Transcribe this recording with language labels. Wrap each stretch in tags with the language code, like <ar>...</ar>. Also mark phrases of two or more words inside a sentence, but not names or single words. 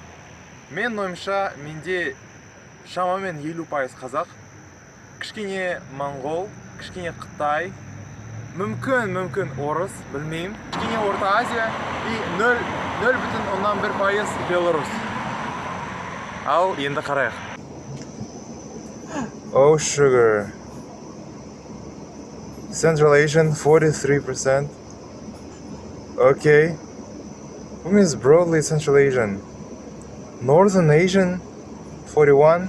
<kk>Мен ойымша менде шамамен 50% қазақ, кішкене моңғол, кішкене қытай, мүмкін орыс, білмеймін, кішкене Орта Азия</kk> <ru>и 0,1% белорус.</ru> <kk>Ал енді қарайық.</kk> <en>Oh, sugar. Central Asian, 43%. Okay. What means broadly Central Asian? Northern Asian, 41.</en>